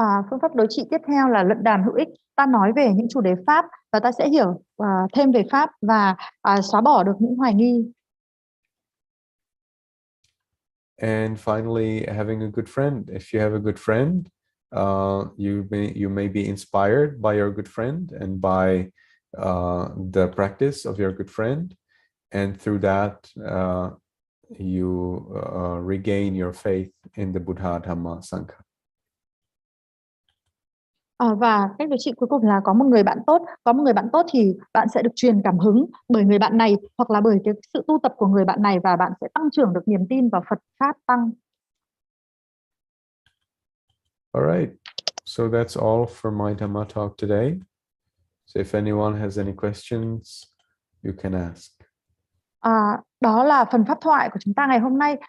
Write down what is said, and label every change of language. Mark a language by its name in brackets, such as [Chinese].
[Vietnamese] Phương pháp đối trị tiếp theo là luận đàm hữu ích. Ta nói về những chủ đề Pháp và ta sẽ hiểu thêm về Pháp và xóa bỏ được những hoài nghi. [English] And finally, having a good friend. If you have a good friend, you may be inspired by your good friend and by the practice of your good friend, and through that you regain your faith in the Buddha, Dhamma, Sangha. [Vietnamese] Và cách điều trị cuối cùng là có một người bạn tốt. Có một người bạn tốt thì bạn sẽ được truyền cảm hứng bởi người bạn này hoặc là bởi cái sự tu tập của người bạn này, và bạn sẽ tăng trưởng được niềm tin vào Phật Pháp Tăng. [English] All right, so that's all for my Dhamma talk today. So if anyone has any questions, you can ask. [Vietnamese] Đó là phần pháp thoại của chúng ta ngày hôm nay.